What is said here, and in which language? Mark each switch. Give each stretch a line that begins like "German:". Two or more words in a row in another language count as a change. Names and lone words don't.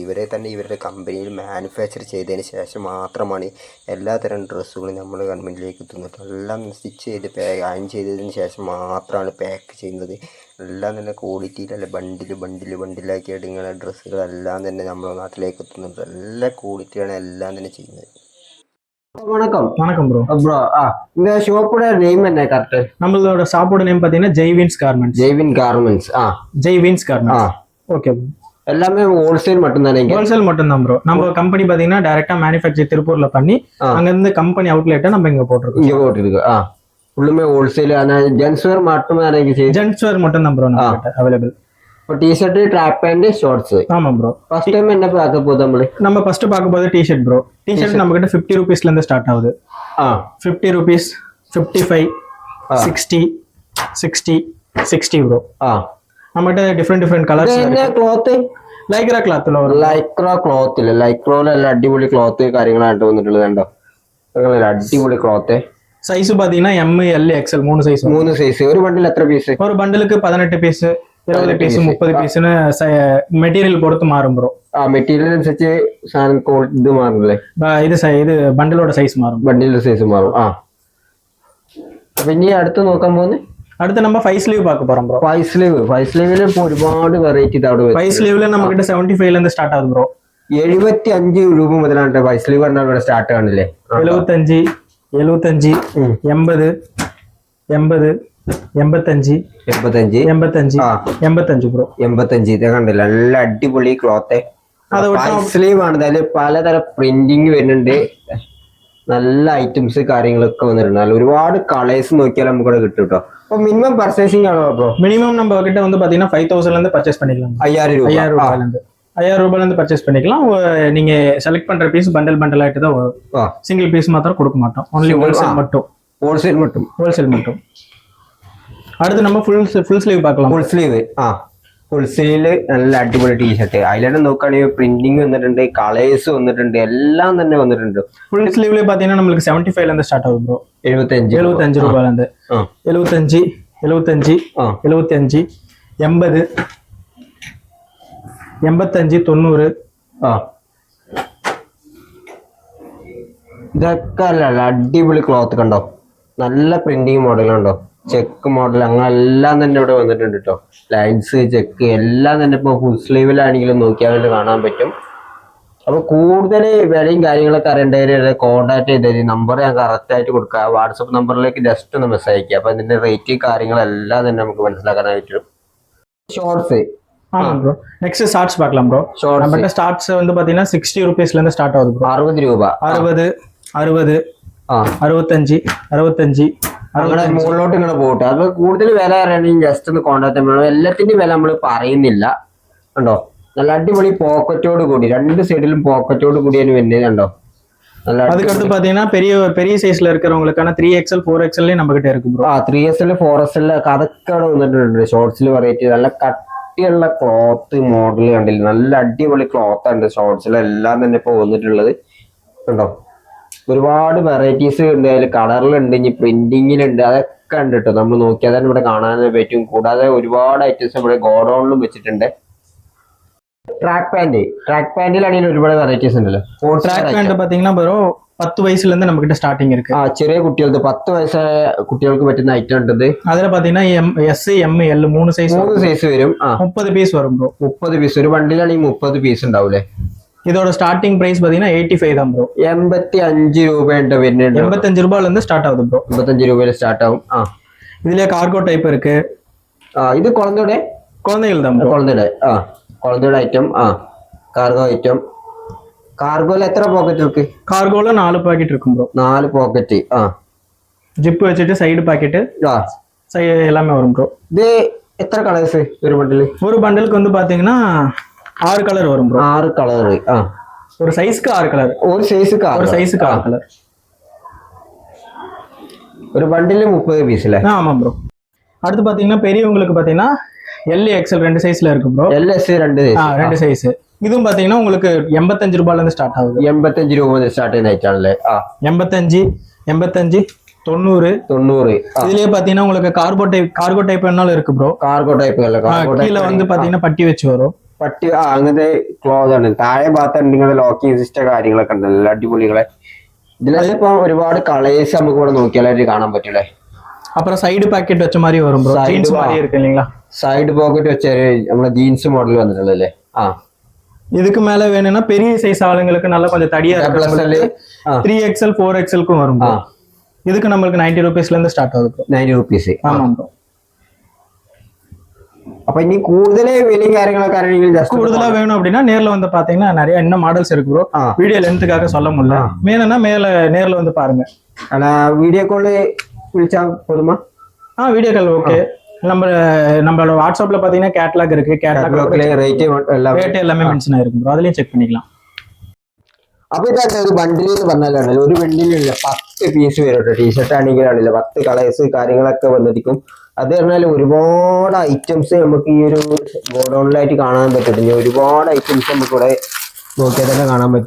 Malayalam: ഇവരുടെ കമ്പനിയിൽ മാനുഫാക്ചർ ചെയ്തതിന് ശേഷം മാത്രമാണ് എല്ലാത്തരം ഡ്രസ്സുകളും നമ്മുടെ ഗവൺമെൻറ്റിലേക്ക് എത്തുന്നത്. എല്ലാം സ്റ്റിച്ച് ചെയ്ത് അയൺ ചെയ്തതിന് ശേഷം മാത്രമാണ് പാക്ക് ചെയ്യുന്നത്. എല്ലാം തന്നെ ക്വാളിറ്റിയിലല്ല ബണ്ടിലാക്കിയിട്ട് ഇങ്ങനെ ഡ്രസ്സുകളെല്ലാം തന്നെ നമ്മുടെ നാട്ടിലേക്ക് എത്തുന്നുണ്ട്. നല്ല ക്വാളിറ്റിയാണ് എല്ലാം തന്നെ ചെയ്യുന്നത്.
Tamil: வணக்கம் ப்ரோ. இந்த ஷாப்போட நேம் என்ன கரெக்ட்? நம்மளோட ஷாப்போட நேம் பாத்தீங்கன்னா ஜெய்வின்ஸ் கார்மெண்ட்ஸ். ஜெய்வின்ஸ் கார்மெண்ட்ஸ். ஓகே ப்ரோ. எல்லாமே ஹோல்சேல் மட்டும்தானே? ஹோல்சேல் மட்டும்தான் ப்ரோ. நம்ம கம்பெனி பாத்தீங்கன்னா
English: directly manufacture
Tamil: திருப்பூர்ல பண்ணி அங்க இருந்து கம்பெனி அவுட்லெட்டை நம்ம இங்க போட்டிருக்கோம். ஃபுல்லுமே ஹோல்சேல். ஆனால்
English: gents wear
Tamil: மட்டுமே
English: gents wear
Tamil: மட்டும் தான் ப்ரோ நம்ம அவைலபிள். இப்போ
English: T-shirt, track pant, shorts.
Tamil: ஆமா ப்ரோ.
English: first time
Tamil: என்ன பார்க்க போதும்? நம்ம ஃபர்ஸ்ட் பார்க்க போது டிஷர்ட் ப்ரோ. டிஷர்ட் நம்ம கிட்ட 50 ரூபீஸ்ல இருந்து ஸ்டார்ட் ஆகுது. 50 ரூபீஸ், 55, 60, 60 ப்ரோ. நம்ம கிட்ட
English: different colours.
Tamil: என்ன ക്ലോത്ത്?
Malayalam: ലൈക്ര ക്ലോത്തിൽ ലൈക്രോയില് നല്ല അടിപൊളി ക്ലോത്ത് കാര്യങ്ങളായിട്ട് വന്നിട്ടുള്ളത്. കണ്ടോ, അടിപൊളി ക്ലോത്ത്. സൈസ് பாத்தீங்கன்னா M, L, XL മൂന്ന് സൈസ്. ഒരു ബണ്ടിൽ എത്ര പീസ്? ഒരു ബണ്ടിலுக்கு 18 പീസ്, 20 പീസ്, 30 പീസിന് മെറ്റീരിയൽ പൊറുത്ത് മാറും ബ്രോ. മെറ്റീരിയൽ അനുസരിച്ച് സാധനം ഇത് മാറുമല്ലേ? ഇത് ബണ്ടിലോட സൈസ് മാറും. അപ്പൊ ഇനി അടുത്ത് നോക്കാൻ പോകുന്നത്
Tamil: അടുത്ത நம்ம 5 സ്ലീവ് பார்க்க போறோம் ബ്രോ.
Malayalam: 5 സ്ലീവിൽ ഇപ്പൊ ഒരുപാട് വെറൈറ്റി അവിടെ.
Tamil: 5
Malayalam: സ്ലീവിൽ നമുക്ക്
Tamil: 75 ல இருந்து ஸ்டார்ட் ஆகுது ബ്രോ.
Malayalam: 75 രൂപ മുതലാണ് 5 സ്ലീവ് പറഞ്ഞാൽ ഇവിടെ സ്റ്റാർട്ട് ആണല്ലേ? 75, 80, 80, 85, 85 ബ്രോ. 85 ഇത് കണ്ടില്ല, നല്ല അടിപൊളി ക്ലോത്ത്. സ്ലീവ് ആണ്. അതിൽ പലതരം പ്രിന്റിങ് വരുന്നുണ്ട്. നല്ല ഐറ്റംസ് കാര്യങ്ങളൊക്കെ വന്നിട്ടുണ്ട്. നല്ല ഒരുപാട് കളേഴ്സ് നോക്കിയാൽ നമുക്ക് ഇവിടെ കിട്ടും കേട്ടോ. അപ്പൊ
English: minimum purchasing
Malayalam: ആണോ ബ്രോ?
Tamil: மினிமம் நம்ம கிட்ட வந்து பாத்தீங்கன்னா 5000 ல இருந்து பர்ச்சேஸ் பண்ணிக்கலாம். 5000 ரூபாயில இருந்து பர்ச்சேஸ் பண்ணிக்கலாம். நீங்க செலக்ட் பண்ற பீஸ் பண்டல் ஆயிட்டு தான் வரும்.
English: single piece
Tamil: மாத்திரம் கொடுக்க மாட்டோம்.
English: only wholesale
Tamil: மட்டும்.
Malayalam: ഹോൾസെയിൽ കിട്ടും.
Tamil: അടുத்து நம்ம
English: full sleeve
Tamil: பார்க்கலாம்.
English: full sleeve full sleeve
Malayalam: നല്ല അടിപൊളി ടീഷർട്ട്. അതിലെന്നെ നോക്കുകയാണെങ്കിൽ പ്രിന്റിങ് വന്നിട്ടുണ്ട്, കളേഴ്സ് വന്നിട്ടുണ്ട്, എല്ലാം തന്നെ വന്നിട്ടുണ്ട്.
English: full sleeve
Tamil: பாத்தீங்கன்னா நமக்கு 75 ல இருந்து ஸ்டார்ட் ஆகுது ப்ரோ. 75 ரூபாயில இருந்து 75 75 75 80 85 90.
Malayalam: ഇതൊക്കെ അല്ല അടിപൊളി ക്ലോത്ത് കണ്ടോ, നല്ല
English: printing model
Malayalam: കണ്ടോ,
English: check model
Malayalam: അങ്ങനെ എല്ലാം തന്നെ ഇവിടെ വന്നിട്ടുണ്ട് കേട്ടോ.
English: lines check
Malayalam: എല്ലാം തന്നെ ഇപ്പൊ ഫുൾ സ്ലീവിലാണെങ്കിലും നോക്കിയാൽ കാണാൻ പറ്റും. അപ്പൊ കൂടുതൽ വിലയും കാര്യങ്ങളൊക്കെ അറിയേണ്ടവര് കോൺടാക്ട് ചെയ്തത് നമ്പർ ഞാൻ കറക്റ്റ് ആയിട്ട് കൊടുക്കുക. വാട്സപ്പ് നമ്പറിലേക്ക് ജസ്റ്റ് ഒന്ന് മെസ്സേജ് അയക്കുക. അപ്പൊ അതിന്റെ റേറ്റ് കാര്യങ്ങളെല്ലാം തന്നെ നമുക്ക് മനസ്സിലാക്കാനായിട്ട്. ഷോർട്സ്
Tamil: ப்ரோ. நெக்ஸ்ட் ஷார்ட்ஸ் பார்க்கலாம் ப்ரோ. நம்மகிட்ட ஷார்ட்ஸ் வந்து பாத்தீங்கன்னா 60 ரூபீஸ்ல இருந்து ஸ்டார்ட் ஆகுது ப்ரோ.
Malayalam: 60 രൂപ 60 60 65 65 അങ്ങനെ മുകളിലോട്ട് ഇങ്ങനെ പോകട്ടെ. അത് കൂടുതൽ വില അറിയണമെങ്കിൽ ജസ്റ്റ് ഒന്ന് കോൺടാക്ട് ചെയ്യണം. എല്ലാത്തിന്റെയും വില നമ്മൾ പറയുന്നില്ല കണ്ടോ. നല്ല അടിപൊളി പോക്കറ്റോട് കൂടി, രണ്ട് സൈഡിലും പോക്കറ്റോട് കൂടിയാണ് വരുന്നത് കണ്ടോ.
Tamil: அதுக்கடுத்து பாத்தீங்கன்னா பெரிய சைஸ்ல இருக்கிறவங்களுக்கான 3XL 4XL நம்ம கிட்ட இருக்கு ப்ரோ.
Malayalam: 3XL 4XL അതൊക്കെ അവിടെ വന്നിട്ടുണ്ട്. ഷോർട്സിൽ വെറൈറ്റി നല്ല കട്ടിയുള്ള ക്ലോത്ത് മോഡൽ കണ്ടില്ല, നല്ല അടിപൊളി ക്ലോത്ത് ഉണ്ട് ഷോർട്സിലെല്ലാം തന്നെ ഇപ്പൊ വന്നിട്ടുള്ളത് കണ്ടോ. ഒരുപാട് വെറൈറ്റീസ് ഉണ്ട്, അതിൽ കളറിലുണ്ട്, ഇനി പ്രിന്റിങ്ങിലുണ്ട്, അതൊക്കെ ഉണ്ട് കേട്ടോ. നമ്മൾ നോക്കിയാൽ തന്നെ ഇവിടെ കാണാൻ പറ്റും. കൂടാതെ ഒരുപാട് ഐറ്റംസ് ഇവിടെ ഗോഡൌണിലും വെച്ചിട്ടുണ്ട്. ട്രാക്ക് പാന്റിലാണെങ്കിൽ ഒരുപാട് വെറൈറ്റീസ് ഉണ്ടല്ലോ.
English: track pant
Tamil: பாத்தீங்கன்னா ബ്രോ 10 വയസ്സിல இருந்து நம்ம கிட்ட ஸ்டார்டிங் இருக்கு.
Malayalam: ചെറിയ കുട്ടികൾക്ക് 10 വയസ്സായ കുട്ടികൾക്ക് പറ്റുന്ന ഐറ്റം ഉണ്ട്. അതില് പാத்தீங்கன்னா S M L 3 സൈസ് വരും. 30 പീസ് വരും ബ്രോ. 30 പീസ് ഒരു ബണ്ടിലാണെങ്കിൽ 30 പീസ് ഉണ്ടാവൂലേ.
Tamil: இதோட ஸ்டார்டிங் பிரைஸ் பாத்தீங்கன்னா 85 தான் ப்ரோ.
Malayalam: 85 രൂപയുടെ വരുന്നുണ്ട്.
Tamil: 85 രൂപയിல இருந்து ஸ்டார்ட் ஆகுது ப்ரோ.
Malayalam: 85 രൂപയിൽ സ്റ്റാർട്ട് ആവും.
Tamil: இதுல
English: cargo type
Tamil: இருக்கு. ഇത് കുഴந்தைகள் தான் ப்ரோ.
Malayalam: കുഴந்தைയുടെ ഐറ്റം. കാർഗോ ഐറ്റം. കാർഗോയിൽ എത്ര പോക്കറ്റ് இருக்கு?
Tamil: கார்கோல 4 பாக்கெட் இருக்கும் ப்ரோ.
Malayalam: 4 പോക്കറ്റ്.
Tamil: ஜிப் வச்சிட்டு
English: side pocket
Tamil: எல்லாமே வரும் ப்ரோ.
Malayalam: ഇത് എത്ര കളേഴ്സ് ഒരു ബണ്ടിൽ?
Tamil: ஒரு பண்டலுக்கு வந்து பாத்தீங்கன்னா 6 கலர் வரும் ப்ரோ.
Malayalam: 6 കളർ.
Tamil: ஒரு சைஸ்க்கு 6 கலர். ஒரு சைஸ்க்கு 6 கலர். ஒரு பண்டில் 30 பீஸ் இல்ல? ஆமா ப்ரோ. அடுத்து பாத்தீங்கன்னா பெரியவங்களுக்கு பாத்தீங்கன்னா LXL 2 சைஸ்ல இருக்கு ப்ரோ. LS 2 சைஸ். இதுவும் பாத்தீங்கன்னா உங்களுக்கு 85 ரூபாயில இருந்து ஸ்டார்ட் ஆகுது.
Malayalam: 85 രൂപ മുതൽ സ്റ്റാർട്ട് ചെയ്യുന്ന ഐറ്റാണല്ലേ. 85 85 90.
Tamil: இதுலயே பாத்தீங்கன்னா உங்களுக்கு
English: cargo type
Tamil: வேணாலும் இருக்கு ப்ரோ.
English: cargo type
Malayalam: അല്ല.
Tamil: கீழ வந்து பாத்தீங்கன்னா பட்டி வச்சு வரும்.
Malayalam: പട്ടി അങ്ങനത്തെ ക്ലോത്ത് ആണ്. താഴെ ഭാഗത്തുണ്ട് ഇങ്ങനെ
English: locking system
Malayalam: കാര്യങ്ങളൊക്കെ ഉണ്ട്, നല്ല അടിപൊളികളെ. ഇതിലെല്ലാം ഇപ്പൊ ഒരുപാട് കളേഴ്സ് നമുക്ക് ഇവിടെ നോക്കിയാലായിട്ട് കാണാൻ പറ്റൂലേ.
Tamil: அப்புறம்
English: side pocket
Tamil: வச்ச மாதிரி வரும் ப்ரோ. ஜீன்ஸ் மாதிரி இருக்கு இல்லீங்களா?
English: side pocket
Malayalam: വെച്ച നമ്മളെ ജീൻസ് മോഡൽ വന്നിട്ടുള്ളല്ലേ.
Tamil: இதுக்கு மேல வேணும்னா பெரிய சைஸ் ஆளுங்களுக்கு நல்லா கொஞ்சம் தடியா இருக்கு. 3XL 4XLக்கும் வரும் ப்ரோ. இதுக்கு நம்மளுக்கு 90 ரூபீஸ்ல இருந்து ஸ்டார்ட் ஆகுது ப்ரோ.
Malayalam: 90 റുപ്പീസ്.
Tamil: ஆமா ப்ரோ.
Malayalam: അപ്പൊ ഇനി കൂടുതൽ വിലയും കാര്യങ്ങളൊക്കെ അറിയണമെങ്കിൽ
Tamil: കൂടുതലാ വേணும் அப்படின்னா நேர்ல வந்து பாத்தீங்கன்னா நிறைய இன்னும் மாடல்ஸ் இருக்கு ப்ரோ.
English: video length
Tamil: சொல்ல முடியல. வேணும்னா நேர்ல வந்து பாருங்க. ஆனா வீடியோ கால் விളിച്ചാ போதுமா? வீடியோ கால் ஓகே. நம்மளோட வாட்ஸ்அப்ல பாத்தீங்கன்னா கேட்டலாக் இருக்கு. கேட்டலாக்ல ரேட் எல்லாமே மென்ஷன் ஆயிருக்கு ப்ரோ. அதுலயும் செக் பண்ணிக்கலாம்.
Malayalam: അപ്പൊ ഇതാണ് ഒരു ബണ്ടിൽ എന്ന് പറഞ്ഞാൽ ഒരു ബണ്ടിലുള്ള 10 പീസ് വരും. ടീഷർട്ട് ആണെങ്കിലാണില്ല 10 കളേഴ്സ് കാര്യങ്ങളൊക്കെ വന്നിരിക്കും. അത് പറഞ്ഞാൽ ഒരുപാട് ഐറ്റംസ് നമുക്ക് ഈ ഒരു ഗോഡൌണിലായിട്ട് കാണാൻ പറ്റത്തില്ല. ഒരുപാട് ഐറ്റംസ് നമുക്ക് ഇവിടെ നോക്കിയാൽ തന്നെ കാണാൻ പറ്റും.